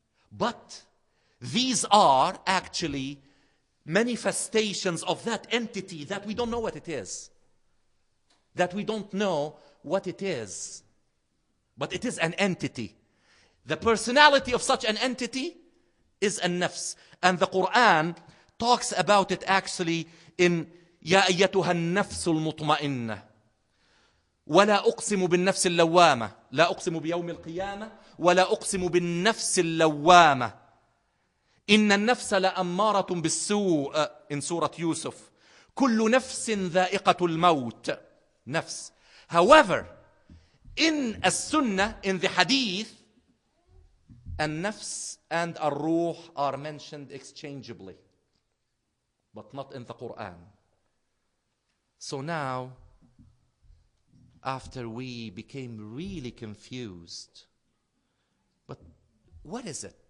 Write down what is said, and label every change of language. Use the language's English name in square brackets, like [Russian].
[English] But these are actually manifestations of that entity that we don't know what it is. That we don't know what it is. But it is an entity. The personality of such an entity is an-nafs. And the Quran talks about it actually in [Arabic] يا أيتها النفس المطمئنة ولا أقسم بالنفس اللوامة لا أقسم بيوم القيامة ولا أقسم بالنفس اللوامة إن النفس لأمارة بالسوء [English] in Surah Yusuf [Arabic] كل نفس ذائقة الموت نفس. [English] However, in as-sunnah, in the hadith, an-nafs and ar-ruh are mentioned exchangeably, but not in the Quran. So now, after we became really confused, but what is it?